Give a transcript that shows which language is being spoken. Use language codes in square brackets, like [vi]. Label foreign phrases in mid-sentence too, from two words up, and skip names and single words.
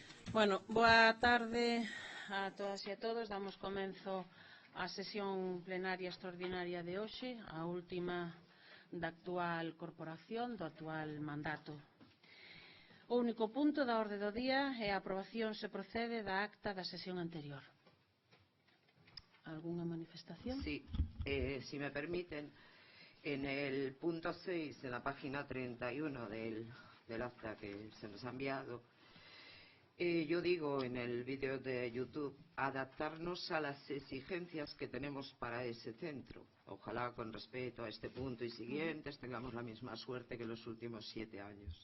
[gl] Bueno, boa tarde a todas e a todos. Damos comenzo á sesión plenaria extraordinaria de hoxe, a última da actual corporación, do actual mandato. O único punto da orde do día é a aprobación se procede da acta da sesión anterior. [es] ¿Alguna manifestación? Sí, si me permiten, en el punto 6 de la página 31 del acta que se nos ha enviado, yo digo en el vídeo de YouTube, adaptarnos a las exigencias que tenemos para ese centro. Ojalá con respeto a este punto y siguientes tengamos la misma suerte que los últimos 7 años.